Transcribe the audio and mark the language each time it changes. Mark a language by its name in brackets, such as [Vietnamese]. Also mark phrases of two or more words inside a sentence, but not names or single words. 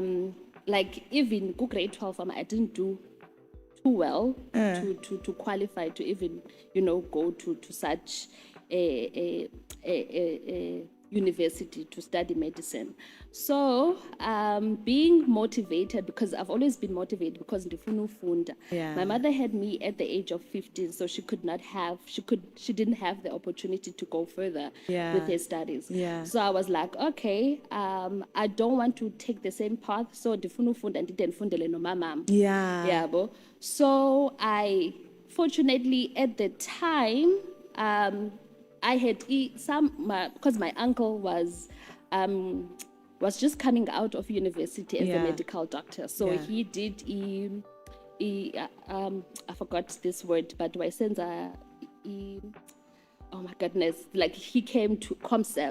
[English] Like even grade 12, I didn't do too well to qualify to even, go to such a university to study medicine. So being motivated, because I've always been motivated because [Xhosa] ndifuna ufunda. [English] Yeah. My mother had me at the age of 15, so she didn't have the opportunity to go further with her studies. Yeah. So I was like, okay, I don't want to take the same path, so [Xhosa] ndifuna ufunda ndide ndifundele nomamam. [English] Yeah. Yabo. So I, fortunately at the time, I had because my uncle was just coming out of university as a medical doctor. So he did I forgot this word, but oh my goodness, like he came to ComServe.